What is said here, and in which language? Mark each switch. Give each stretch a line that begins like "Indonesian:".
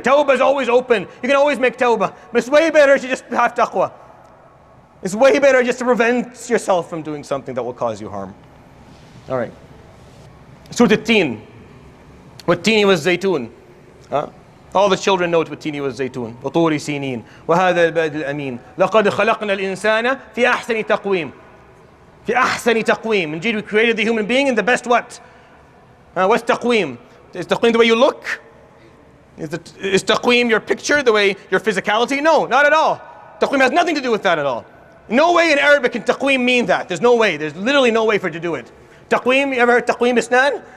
English: Tawbah is always open. You can always make tawbah. But it's way better to just have taqwa. It's way better just to prevent yourself from doing something that will cause you harm. All right. Surah At-Teen.
Arabic: Wat-Tini was Zaytun.
English: All the children know what Tini was Zaytun.
Arabic: وطور سينين وهذا البلد الأمين لقد خلقنا الإنسان في أحسن تقويم. في أحسن تقويم.
English: Indeed, we created the human being in the best what? What's taqweem? Is taqweem the way you look? Is taqweem your picture, the way your physicality? No, not at all. Taqweem has nothing to do with that at all. No way in Arabic can taqweem mean that. There's no way. There's literally no way for it to do it. Taqweem, you ever heard taqweem isnan?